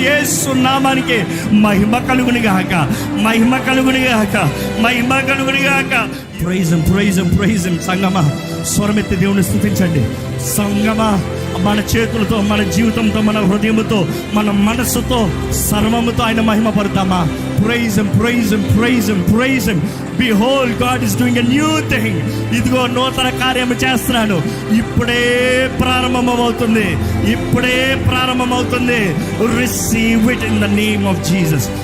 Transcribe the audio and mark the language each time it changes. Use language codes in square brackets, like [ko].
[te] యేసు నామానికి మహిమ కలుగును గాక, మహిమ కలుగును గాక, మహిమ కలుగును గాక. [en] Praise him, praise him, praise him. [te] సంగమా స్వరమెత్తి దేవుని స్తుతించండి. సంగమా మన చేతులతో, మన జీవితంతో, మన హృదయముతో, మన మనస్సుతో, సర్వముతో ఆయన మహిమ పడతామా? [en] Praise him, praise him, praise him, praise him. Behold, God is doing a new thing. [te] ఇదిగో నూతన కార్యము చేస్తున్నాను. ఇప్పుడే ప్రారంభమవుతుంది, ఇప్పుడే ప్రారంభమవుతుంది. [en] Receive it in the name of Jesus.